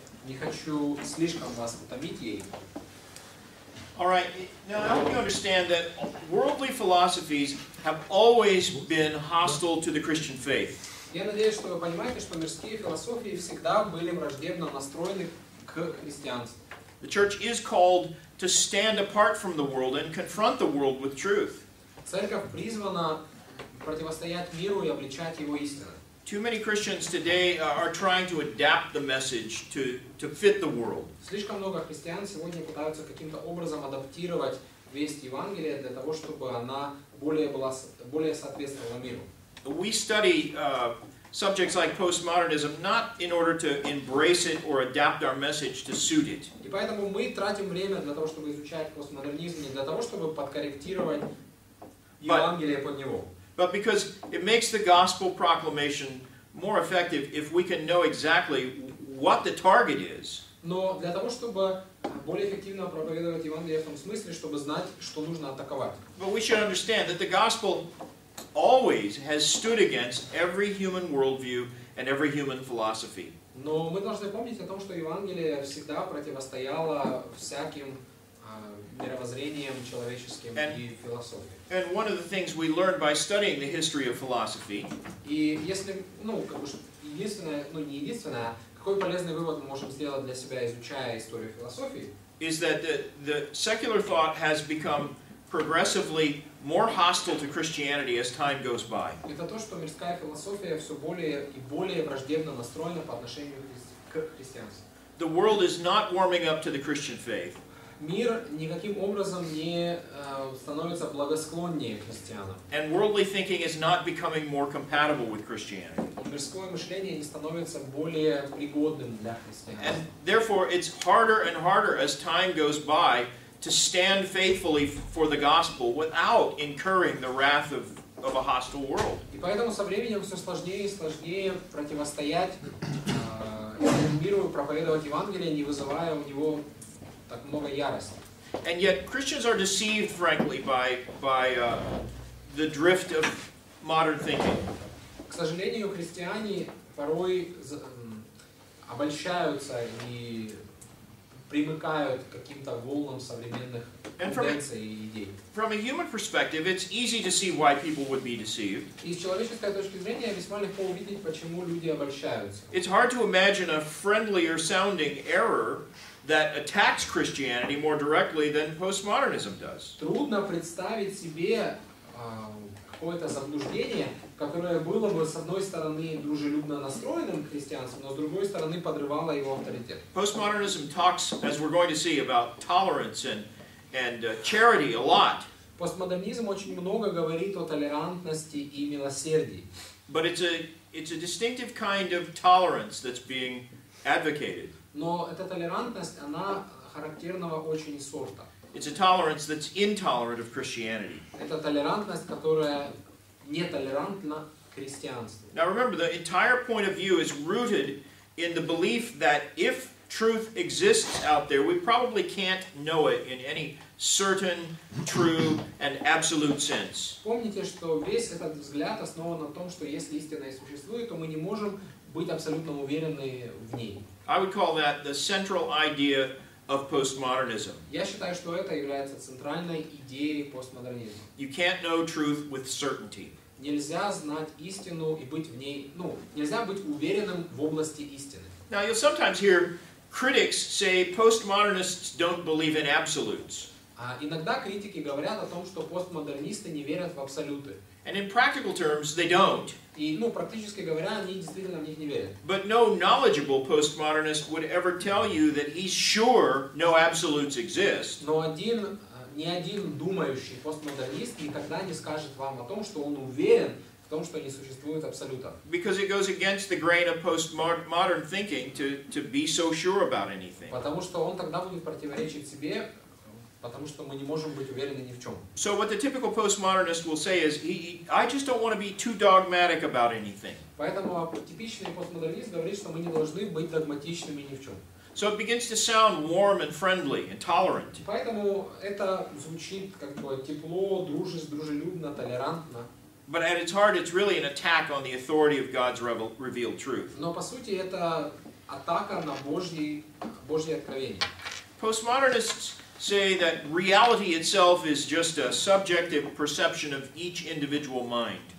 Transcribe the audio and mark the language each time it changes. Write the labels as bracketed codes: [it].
[ru] Не хочу слишком вас утомить ей. [en] All right, now I hope you understand that worldly philosophies have always been hostile to the Christian faith. [ru] Я надеюсь, что вы понимаете, что мирские философии всегда были враждебно настроены к христианству. [en] The church is called to stand apart from the world and confront the world with truth. [ru] Церковь призвана противостоять миру и обличать его истину. [en] Too many Christians today are trying to adapt the message to fit the world. [ru] Слишком много христиан сегодня пытаются каким-то образом адаптировать весть Евангелия для того, чтобы она более соответствовала миру. [en] We study subjects like postmodernism not in order to embrace it or adapt our message to suit it. [ru] И поэтому мы тратим время для того, чтобы изучать постмодернизм, не для того, чтобы подкорректировать Евангелие под него. [en] But because it makes the gospel proclamation more effective if we can know exactly what the target is. [ru] Но для того, чтобы более эффективно проповедовать Евангелие в том смысле, чтобы знать, что нужно атаковать. [en] But we should understand that the gospel always has stood against every human worldview and every human philosophy. [ru] Но мы должны помнить о том, что Евангелие всегда противостояло всяким мировоззрением человеческим и философией. [en] And one of the things we learned by studying the history of philosophy [ru] И если, не единственное, какой полезный вывод мы можем сделать для себя, изучая историю философии, [en] is that the secular thought has become progressively more hostile to Christianity as time goes by. [ru] это то, что мирская философия все более и более враждебно настроена по отношению к христианству. [en] The world is not warming up to the Christian faith. [ru] Мир никаким образом не становится благосклоннее к христианам. [en] And worldly thinking is not becoming more compatible with Christianity. [ru] Мирское мышление не становится более пригодным для христианства. [en] And therefore it's harder and harder as time goes by to stand faithfully for the gospel without incurring the wrath of a hostile world. [ru] И поэтому со временем все сложнее и сложнее противостоять этому миру и проповедовать Евангелие, не вызывая у него так много ярости. [en] And yet Christians are deceived, frankly, by the drift of modern thinking. [ru] К сожалению, христиане порой обольщаются и примыкают к каким-то волнам современных тенденций и идей. [en] From a human perspective, it's easy to see why people would be deceived. [ru] И с человеческой точки зрения весьма легко увидеть, почему люди обольщаются. [en] It's hard to imagine a friendlier sounding error that attacks Christianity more directly than postmodernism does. [ru] Трудно представить себе какое-то заблуждение, которое было бы с одной стороны дружелюбно настроенным к христианству, но с другой стороны подрывало его авторитет. [en] Postmodernism talks, as we're going to see, about tolerance and charity a lot. [ru] Постмодернизм очень много говорит о толерантности и милосердии. [en] But it's a distinctive kind of tolerance that's being advocated. [ru] Но эта толерантность, она характерного очень сорта. [en] It's a tolerance that's intolerant of Christianity. [ru] Это толерантность, которая нетолерантна к христианству. [en] Now remember, the entire point of view is rooted in the belief that if truth exists out there, we probably can't know it in any certain, true, and absolute sense. [ru] Помните, что весь этот взгляд основан на том, что если истина и существует, то мы не можем быть абсолютно уверены в ней. [en] I would call that the central idea of postmodernism. [ru] Я считаю, что это является центральной идеей постмодернизма. [en] You can't know truth with certainty. [ru] Нельзя знать истину и быть в ней, нельзя быть уверенным в области истины. [en] Now you'll sometimes hear critics say postmodernists don't believe in absolutes. [ru] Иногда критики говорят о том, что постмодернисты не верят в абсолюты. [en] And in practical terms, they don't. [ru] И, практически говоря, они действительно в них не верят. [en] But no knowledgeable postmodernist would ever tell you that he's sure no absolutes exist. [ru] Но ни один думающий постмодернист никогда не скажет вам о том, что он уверен в том, что не существует абсолютов. [en] Because it goes against the grain of postmodern thinking to be so sure about anything. [ru] Потому что он тогда будет противоречить себе, потому что мы не можем быть уверены ни в чем. [en] So what the typical postmodernist will say is, I just don't want to be too dogmatic about anything. [ru] Поэтому типичный постмодернист говорит, что мы не должны быть догматичными ни в чем. [en] So it begins to sound warm and friendly and tolerant. [ru] Поэтому это звучит как бы тепло, дружелюбно, толерантно. [en] But at its heart, it's really an attack on the authority of God's revealed truth. [ru] Но по сути это атака на Божье откровение. [en] Postmodernists say that reality itself is just a subjective perception of each individual mind.